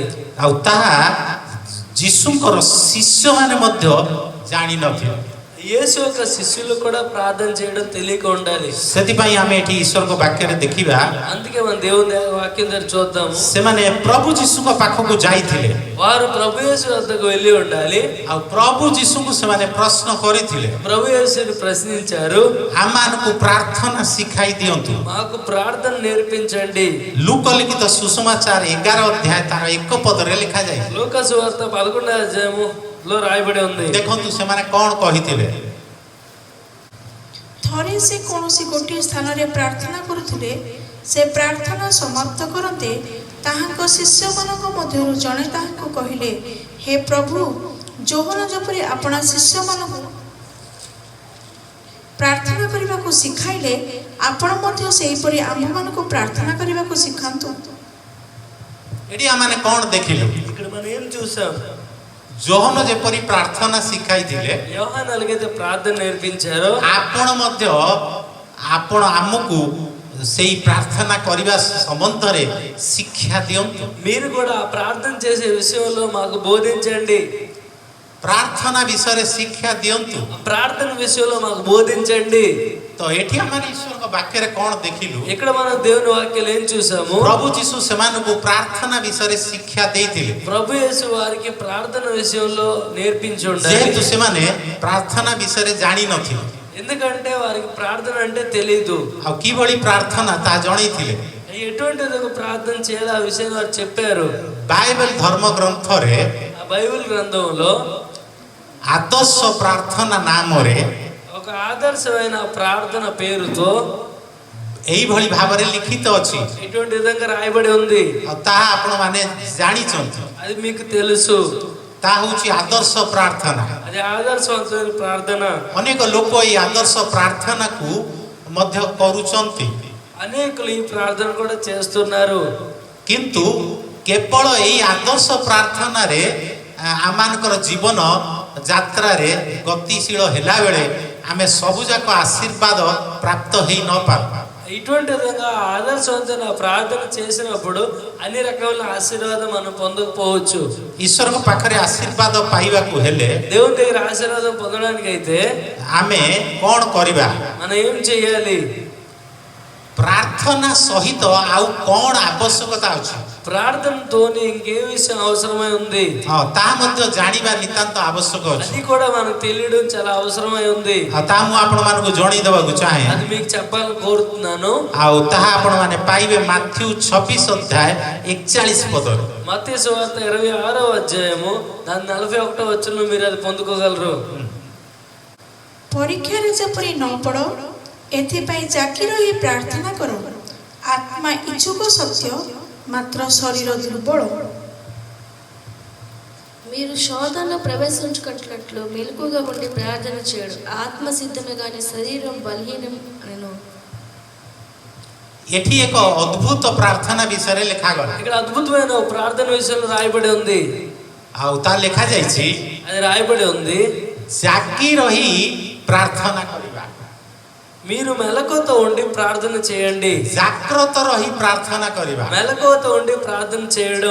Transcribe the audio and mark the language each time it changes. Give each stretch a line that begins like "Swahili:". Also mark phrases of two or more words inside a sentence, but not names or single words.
Odia: ଆଉ ତାହା ଯୀଶୁଙ୍କର ଶିଷ୍ୟମାନେ ମଧ୍ୟ ଜାଣିନଥିଲେ।
Telugu: యేసు యొక్క శిష్యులు కూడా ప్రార్థన చేయడం తెలియక ఉండాలి।
Odia: ସେଥିପାଇଁ ଆମେ ଏଠି ଈଶ୍ୱରଙ୍କ ବାକ୍ୟରେ ଦେଖିବା
Telugu: అందుకే మనం దేవుని వాక్యం దగ్గర చూద్దాము।
Odia: ସେମାନେ ପ୍ରଭୁ ଯୀଶୁଙ୍କ ପାଖକୁ ଯାଇଥିଲେ
Telugu: వారు ప్రభు యేసు వద్దకు వెళ్ళి ఉండాలి।
Odia: ଆଉ ପ୍ରଭୁ ଯୀଶୁଙ୍କୁ ସେମାନେ ପ୍ରଶ୍ନ କରିଥିଲେ
Telugu: ప్రభు యేసుని ప్రశ్నించారు,
Odia: ଆମମାନଙ୍କୁ ପ୍ରାର୍ଥନା ଶିଖାଇ ଦିଅନ୍ତୁ।
Telugu: మాకు ప్రార్థన నేర్పించండి।
Odia: ଲୁକ ଲିଖିତ ସୁସମାଚାର 11 ଅଧ୍ୟାୟ ତାର 1 ପଦରେ ଲେଖାଯାଇଛି।
Telugu: లూకా సువార్త 11వ అధ్యాయములో రాయబడి ఉంది।
Odia: ଦେଖନ୍ତୁ ସେମାନେ କ'ଣ କହିଥିଲେ। ଥରେ ସେ କୌଣସି ଗୋଟିଏ ସ୍ଥାନରେ ପ୍ରାର୍ଥନା କରୁଥିଲେ। ସେ ପ୍ରାର୍ଥନା ସମାପ୍ତ କରନ୍ତେ ତାହାଙ୍କ ଶିଷ୍ୟମାନଙ୍କ ମଧ୍ୟରୁ ଜଣେ ତାହାଙ୍କୁ କହିଲେ, ହେ ପ୍ରଭୁ, ଯୋହନ ଯେପରି ଆପଣା ଶିଷ୍ୟମାନଙ୍କୁ ପ୍ରାର୍ଥନା କରିବାକୁ ଶିଖାଇଲେ, ଆପଣ ମଧ୍ୟ ସେହିପରି ଆମ୍ଭମାନଙ୍କୁ ପ୍ରାର୍ଥନା କରିବାକୁ ଶିଖାନ୍ତୁ। ଏଠି ଆମମାନେ କ'ଣ ଦେଖିଲୁ?
Telugu: ఇక్కడ మనం ఏం చూసాం?
Odia: ଯୋହନ ଯେପରି ପ୍ରାର୍ଥନା ଶିଖାଇଥିଲେ
Telugu: యోహాను ఎలాగైతే ప్రార్థన నేర్పించారో
Odia: ଆପଣ ଆମକୁ ସେଇ ପ୍ରାର୍ଥନା କରିବା ସମ୍ବନ୍ଧରେ ଶିକ୍ଷା ଦିଅନ୍ତୁ।
Telugu: మీరు కూడా ప్రార్థన చేసే విషయంలో మాకు బోధించండి।
Odia: ପ୍ରାର୍ଥନା ବିଷୟରେ ଶିକ୍ଷା ଦିଅନ୍ତୁ।
Telugu: ప్రార్థన విషయంలో మాకు బోధించండి।
Odia: ତ ଏଠି ଆମେ ଈଶ୍ୱରଙ୍କ ବାକ୍ୟରେ କ'ଣ ଦେଖିଲୁ?
Telugu: ఇక్కడ మనం దేవుని వాక్యాలు ఏం చూసాము?
Odia: ପ୍ରଭୁ ଯୀଶୁ ସେମାନଙ୍କୁ ପ୍ରାର୍ଥନା ବିଷୟରେ ଶିକ୍ଷା ଦେଇଥିଲେ।
Telugu: ప్రభు యేసు వారికి ప్రార్థన విషయంలో నేర్పించి ఉండాలి।
Odia: ଯେହେତు ସେମାନେ ପ୍ରାର୍ଥନା ବିଷୟରେ ଜାଣିନଥିଲେ
Telugu: ఎందుకంటే వారికి ప్రార్థన అంటే తెలియదు।
Odia: ଆଉ କିଭଳି ପ୍ରାର୍ଥନା ତାହା ଜଣେଇଥିଲେ।
Telugu: ఎటువంటి విధంగా ప్రార్థన చేయాలి ఆ విషయం వారు చెప్పారు।
Odia: ବାଇବେଲ ଧର୍ମ ଗ୍ରନ୍ଥରେ
Telugu: ఆ బైబిల్ గ్రంథంలో
Odia: ଆଦର୍ଶ ପ୍ରାର୍ଥନା ନାମରେ
Telugu: ఒక ఆదర్శమైన ప్రార్థన పేరుతో
Odia: ଏଇଭଳି ଭାବରେ ଲିଖିତ ଅଛି।
Telugu: ఇటువంటి విధంగా రాయబడి ఉంది।
Odia: ଆଉ ତାହା ଆପଣମାନେ ଜାଣିଛନ୍ତି।
Telugu: అది మీకు తెలుసు।
Odia: ତାହା ହେଉଛି ଆଦର୍ଶ ପ୍ରାର୍ଥନା।
Telugu: అది ఆదర్శవంతమైన ప్రార్థన।
Odia: ଅନେକ ଲୋକ ଏଇ ଆଦର୍ଶ ପ୍ରାର୍ଥନାକୁ ମଧ୍ୟ କରୁଛନ୍ତି,
Telugu: అనేకులు ఈ ప్రార్థన కూడా చేస్తున్నారు।
Odia: କିନ୍ତୁ କେବଳ ଏଇ ଆଦର୍ଶ ପ୍ରାର୍ଥନାରେ ଆମମାନଙ୍କର ଜୀବନ ଯାତ୍ରାରେ ଗତିଶୀଳ ହେଲା ବେଳେ ଆମେ ସବୁଯାକ ଆଶୀର୍ବାଦ ପ୍ରାପ୍ତ ହେଇ ନ ପାରୁ।
Telugu: ఇటువంటి విధంగా ఆదర్శవంతమైన ప్రార్థన చేసినప్పుడు అన్ని రకమైన ఆశీర్వాదం మనం పొందకపోవచ్చు।
Odia: ଈଶ୍ୱରଙ୍କ ପାଖରେ ଆଶୀର୍ବାଦ ପାଇବାକୁ ହେଲେ
Telugu: దేవుని దగ్గర ఆశీర్వాదం పొందడానికి అయితే
Odia: ଆମେ କ'ଣ କରିବା?
Telugu: మనం ఏం చేయాలి?
Odia: ପ୍ରାର୍ଥନା ସହିତ ଆଉ କ'ଣ ଆବଶ୍ୟକତା ଅଛି?
Telugu: ప్రార్థనతో ఇంకే విషయం అవసరమై ఉంది
Odia: ତାହା ମଧ୍ୟ ଜାଣିବା ନିତାନ୍ତ ଆବଶ୍ୟକ ଅଛି।
Telugu: అది కూడా మనకు తెలియడం చాలా అవసరమై ఉంది।
Odia: ଆଉ ତାହା ମୁଁ ଆପଣମାନଙ୍କୁ ଜଣେଇ ଦେବାକୁ ଚାହେଁ।
Telugu: అది మీకు చెప్పాలని కోరుతున్నాను।
Odia: ଆଉ ତାହା ଆପଣମାନେ ପାଇବେ ମାଥ୍ୟୁ 26 ଅଧ୍ୟାୟ 41 ପଦରେ।
Telugu: మత్తయి సువార్త 26వ అధ్యాయము దాని 41వ వచనంలో మీరు అది పొందుకోగలరు।
Odia: ପରୀକ୍ଷାରେ ଯେପରି ନ ପଡ଼, ଏଥିପାଇଁ ଜାକି ରହି ପ୍ରାର୍ଥନା କର। ଆତ୍ମା ଇଚ୍ଛୁକ ସତ୍ୟ, ମାତ୍ର ଶରୀର ଦୁର୍ବଳ।
Telugu: మీరు శోధనలో ప్రవేశించుకున్నట్లు మెలకుగా ఉండి ప్రార్థన చేయడు, ఆత్మ సిద్ధమే కానీ శరీరం బలహీనం అనెను।
Odia: ଏଠି ଏକ ଅଦ୍ଭୁତ ପ୍ରାର୍ଥନା ବିଷୟରେ ଲେଖାଗଲା।
Telugu: ఇక్కడ అద్భుతమైన ఒక ప్రార్థన విషయంలో రాయబడి ఉంది।
Odia: ଆଉ ତା ଲେଖାଯାଇଛି
Telugu: అది రాయబడి ఉంది,
Odia: ଜାକି ରହି ପ୍ରାର୍ଥନା କରିବା।
Telugu: మీరు మెలకువతో ఉండి ప్రార్థన చేయండి।
Odia: ଜାଗ୍ରତ ରହି ପ୍ରାର୍ଥନା କରିବା।
Telugu: మెలకువతో ఉండి ప్రార్థన చేయడం